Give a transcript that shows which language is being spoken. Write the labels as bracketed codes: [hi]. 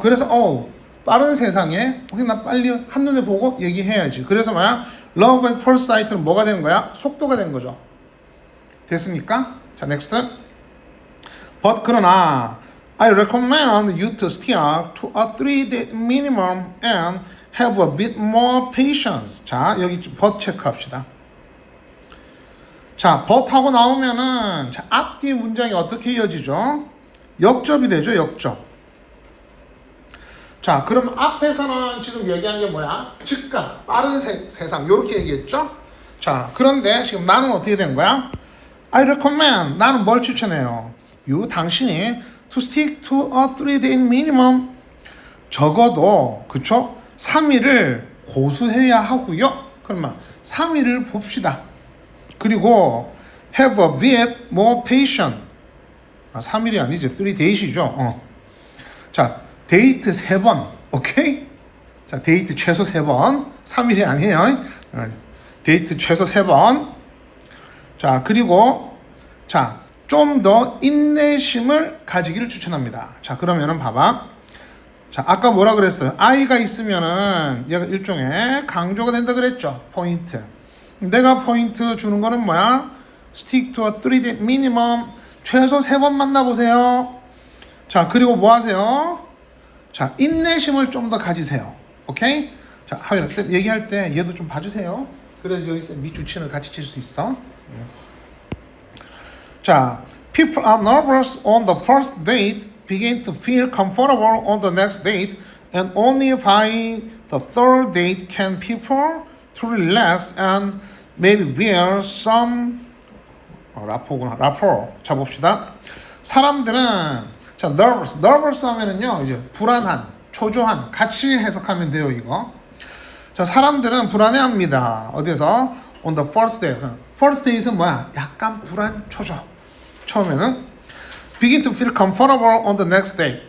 [ko] 그래서 빠른 세상에 나 빨리 한눈에 보고 얘기해야지. 그래서 뭐야? love at first sight는 뭐가 된 거야? 속도가 된 거죠. 됐습니까? 자, next. [en] But [ko] 그러나 [en] I recommend you to stick to a 3-day minimum and have a bit more patience. [ko] 자, 여기 but 체크합시다. 자, but 하고 나오면은 자, 앞뒤 문장이 어떻게 이어지죠? 역접이 되죠, 역접. 자, 그럼 앞에서는 지금 얘기한 게 뭐야? 즉각, 빠른 세상, 요렇게 얘기했죠? 자, 그런데 지금 나는 어떻게 된 거야? [en] I recommend, [ko] 나는 뭘 추천해요? [en] You, [ko] 당신이 [en] to stick to a 3-day minimum. [ko] 적어도, 그쵸? 3일을 고수해야 하고요. 그러면 3일을 봅시다. 그리고 [en] have a bit more patient. [ko] 3일이 아니죠. 3days이죠. 자, 데이트 3번. 오케이? 자, 데이트 최소 3번. 3일이 아니에요. 데이트 최소 3번. 자, 그리고 자, 좀 더 인내심을 가지기를 추천합니다. 자, 그러면은 봐봐. 자, 아까 뭐라 그랬어요? I가 있으면은 얘가 일종의 강조가 된다 그랬죠. 포인트. 내가 포인트 주는 거는 뭐야? [en] Stick to a 3-day minimum. [ko] 최소 3번 만나보세요. 자, 그리고 뭐 하세요? 자, 인내심을 좀 더 가지세요. 오케이? 자, 하윤아, 쌤 얘기할 때 얘도 좀 봐주세요. 그래 여기 쌤 밑줄 치는 거 같이 칠 수 있어. [en] 자, people are nervous on the first date, begin to feel comfortable on the next date, and only by the third date can people to relax and maybe wear some [ko] 라포구나. 라포. 자, 봅시다. 사람들은 자, nervous 하면은요, 이제 불안한, 초조한, 같이 해석하면 돼요, 이거. 자, 사람들은 불안해합니다. 어디서? [en] On the first date. [ko] First date은 뭐야? 약간 불안, 초조. 처음에는 [en] begin to feel comfortable on the next date.